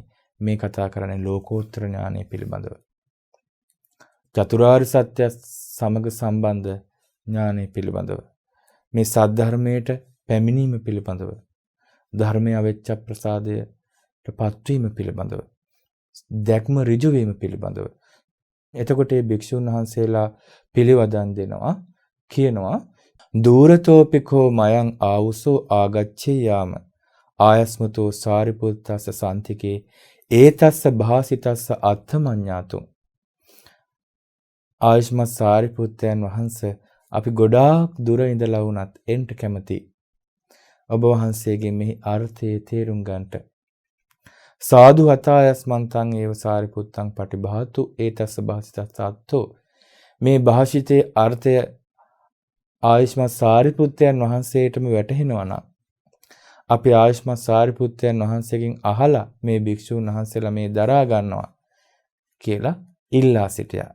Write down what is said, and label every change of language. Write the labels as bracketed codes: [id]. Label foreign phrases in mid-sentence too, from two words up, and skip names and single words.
[si] මේ කතා කරන්නේ ලෝකෝත්තර ඥානය පිළිබඳව. චතුරාර්ය සත්‍ය සමග සම්බන්ධ ඥානය පිළිබඳව. මේ සද්ධර්මයට පැමිණීම පිළිබඳව. ධර්මයේ අවෙච්ච ප්‍රසාදයට පත්වීම පිළිබඳව. දැක්ම ඍජු වීම පිළිබඳව. එතකොට මේ භික්ෂුන් වහන්සේලා පිළිවදන් දෙනවා, කියනවා [pi] දූරතෝපිකෝ මයං ආවුසෝ ආගච්ඡේ යාම ආයස්මතෝ සාරිපුත්තස්ස සන්තිකේ ඒතස්ස භාසිතස්ස අත්තමඤ්ඤාතුං. [si] ආයස්මත් සාරිපුත්තයන් වහන්සේ අපි ගොඩාක් දුර ඉඳලා වුණත් එන්න කැමති. ඔබ වහන්සේගේ මෙහි අර්ථය තේරුම් ගන්නට. [pi] සාදු හතායස්මන්තං ඒව සාරිපුත්තං පටිභාතු ඒතස්ස භාසිතස්ස අත්තෝ. [si] මේ භාෂිතේ අර්ථය ආයස්මත් සාරිපුත්තයන් වහන්සේටම වැටහෙනවා නම් අපි ආයස්මත් සාරිපුත්තයන් වහන්සේගෙන් අහලා මේ භික්ෂුන් වහන්සේලා මේ දරා ගන්නවා කියලා ඉල්ලා සිටියා.